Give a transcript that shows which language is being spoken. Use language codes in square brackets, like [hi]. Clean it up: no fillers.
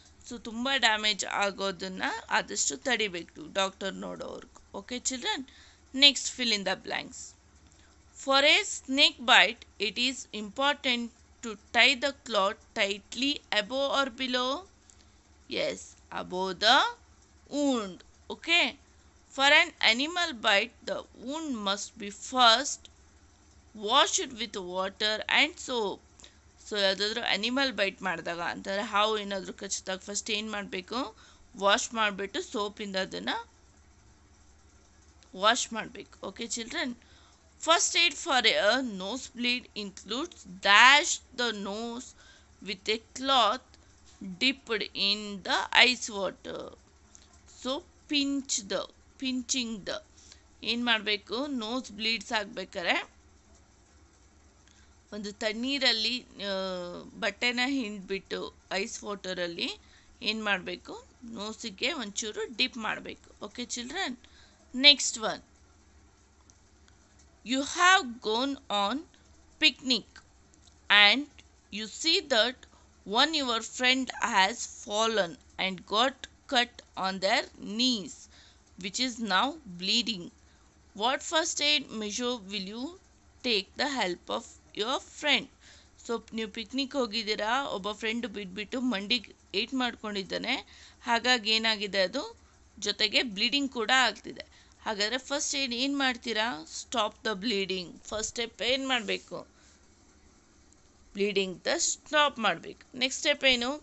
[kn] So ತುಂಬ damage ಆಗೋದನ್ನು ಆದಷ್ಟು ತಡಿಬೇಕು doctor ನೋಡೋವರೆಗೂ. [en] Okay children, next fill in the blanks. For a snake bite it is important to tie the cloth tightly above or below? Yes, above the wound. Okay, for an animal bite the wound must be first washed with water and soap. [kn] So ಯಾವುದಾದ್ರೂ animal byte ಮಾಡಿದಾಗ ಅಂತಾರೆ, ಹಾವು ಏನಾದರೂ ಕಚ್ಚಿದಾಗ first ಏನು ಮಾಡಬೇಕು? Wash ಮಾಡಿಬಿಟ್ಟು ಸೋಪಿಂದ ಅದನ್ನು ವಾಶ್ ಮಾಡಬೇಕು. [en] Okay children, first aid for a nose bleed includes dash the nose with a cloth dipped in the ice water. [kn] So pinching the ಏನು ಮಾಡಬೇಕು? ನೋಸ್ ಬ್ಲೀಡ್ಸ್ ಆಗಬೇಕಾದ್ರೆ ಒಂದು ತಣ್ಣೀರಲ್ಲಿ ಬಟ್ಟೆನ ಹಿಂಡ್ಬಿಟ್ಟು ಐಸ್ ವಾಟರಲ್ಲಿ ಏನು ಮಾಡಬೇಕು? ನೋಸಿಗೆ ಒಂಚೂರು ಡಿಪ್ ಮಾಡಬೇಕು. [en] Okay children, next one, you have gone on picnic and you see that one your friend has fallen and got cut on their knees which is now bleeding. What first aid measure will you take the help of your friend? [kn] So ನೀವು picnic ಹೋಗಿದ್ದೀರಾ, ಒಬ್ಬ friend ಬಿದ್ದುಬಿಟ್ಟು ಮಂಡಿಗೆ eight ಮಾಡ್ಕೊಂಡಿದ್ದಾನೆ, ಹಾಗಾಗಿ ಏನಾಗಿದೆ ಅದು ಜೊತೆಗೆ bleeding ಕೂಡ ಆಗ್ತಿದೆ. ಹಾಗಾದರೆ ಫಸ್ಟ್ ಏಡ್ ಏನು ಮಾಡ್ತೀರಾ? [en] Stop the bleeding. [kn] First step ಏನು ಮಾಡಬೇಕು? ಬ್ಲೀಡಿಂಗ್ ದ ಸ್ಟಾಪ್ ಮಾಡಬೇಕು. ನೆಕ್ಸ್ಟ್ ಸ್ಟೆಪ್ ಏನು?